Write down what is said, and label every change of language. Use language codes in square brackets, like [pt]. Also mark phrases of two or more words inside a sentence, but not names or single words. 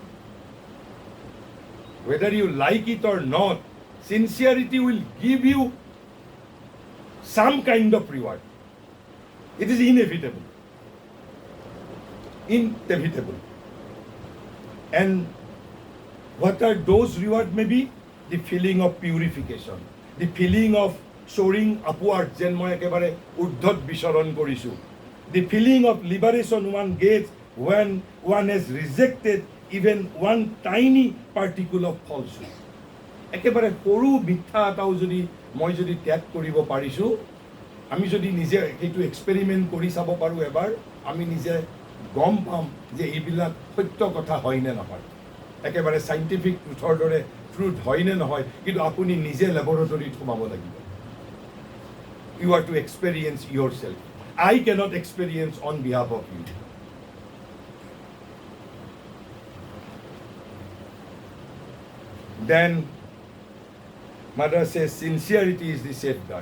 [en] Whether you like it or not, sincerity will give you some kind of reward. It is inevitable. Inevitable. And what are those rewards? Maybe the feeling of purification, the feeling of soaring upward, [as] যেন মই একেবাৰে ঊৰ্ধ্বত বিচৰণ কৰিছোঁ. [en] The feeling of liberation one gets when one has rejected even one tiny particle of falsehood. [as] একেবাৰে সৰু মিথ্যা এটাও যদি মই যদি ত্যাগ কৰিব পাৰিছোঁ, আমি যদি নিজে সেইটো এক্সপেৰিমেণ্ট কৰি চাব পাৰোঁ এবাৰ, আমি নিজে গম পাম যে এইবিলাক সত্য কথা হয় নে নহয়. একেবাৰে [en] scientific truth [as] দৰে ট্ৰুথ হয় নে নহয়, কিন্তু আপুনি নিজে লেবৰেটৰীত সোমাব লাগিব. [en] You are to experience yourself. I cannot experience on behalf of you. Then Mother says sincerity is the safeguard.